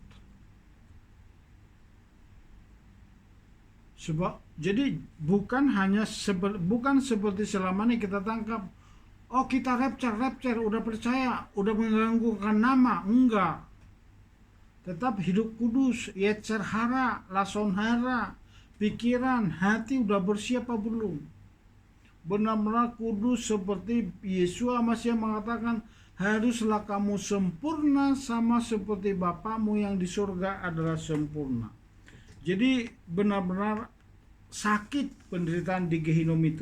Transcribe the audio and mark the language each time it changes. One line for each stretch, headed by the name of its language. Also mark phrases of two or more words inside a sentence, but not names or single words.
Indonesian: Sebab jadi bukan seperti selama ini kita tangkap, oh kita rapture, udah percaya, udah mengganggukan nama, enggak. Tetap hidup kudus,
Hebrew: יצר הרע, לשון הרע,
Indonesian: pikiran, hati udah bersiap apa belum? Benar-benar kudus seperti Yesus Masih mengatakan, haruslah kamu sempurna sama seperti Bapamu yang di surga adalah sempurna. Jadi benar-benar sakit penderitaan di Gehinom itu.